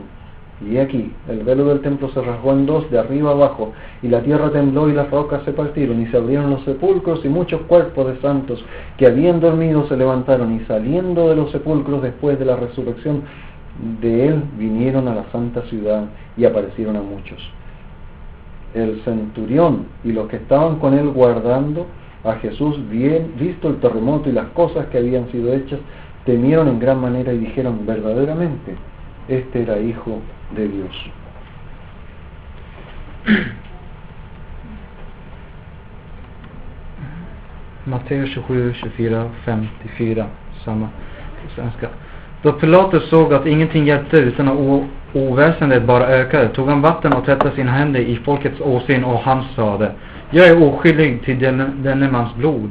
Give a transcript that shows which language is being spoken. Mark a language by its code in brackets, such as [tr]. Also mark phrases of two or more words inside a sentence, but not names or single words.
[es] Y aquí, el velo del templo se rasgó en 2 de arriba abajo, y la tierra tembló y las rocas se partieron, y se abrieron los sepulcros, y muchos cuerpos de santos que habían dormido se levantaron, y saliendo de los sepulcros después de la resurrección de él, vinieron a la santa ciudad y aparecieron a muchos. El centurión y los que estaban con él guardando a Jesús, visto el terremoto y las cosas que habían sido hechas, temieron en gran manera y dijeron: verdaderamente este era hijo de Dios. [sv] Matteus 27, 24, 54, samma på svenska. Då Pilatus såg att ingenting hjälpte utan att oväsendet bara ökade, tog han vatten och tvättade sina händer i folkets åsyn, och han sade: jag är oskyldig till denne mans blod.